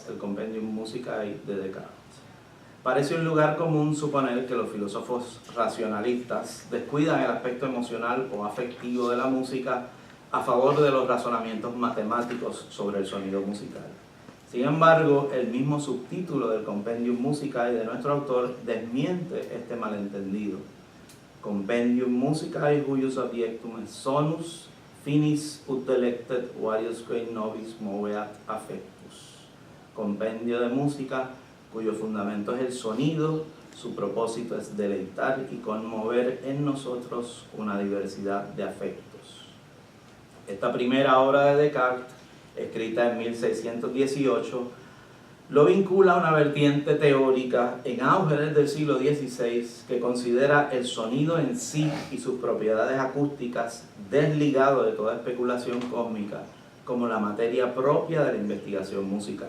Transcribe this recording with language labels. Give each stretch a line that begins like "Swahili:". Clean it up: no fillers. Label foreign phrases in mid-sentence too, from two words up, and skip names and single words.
Spanish: El Compendium Musicae de Descartes. Parece un lugar común suponer que los filósofos racionalistas descuidan el aspecto emocional o afectivo de la música a favor de los razonamientos matemáticos sobre el sonido musical. Sin embargo, el mismo subtítulo del Compendium Musicae de nuestro autor desmiente este malentendido.
Latin: Compendium Musicae huius objectum est sonus, finis ut delectet variosque nobis moveat affectus.
Spanish: Compendio de música cuyo fundamento es el sonido, su propósito es deleitar y conmover en nosotros una diversidad de afectos. Esta primera obra de Descartes, escrita en 1618, lo vincula a una vertiente teórica en auge desde el siglo XVI que considera el sonido en sí y sus propiedades acústicas desligado de toda especulación cósmica como la materia propia de la investigación musical.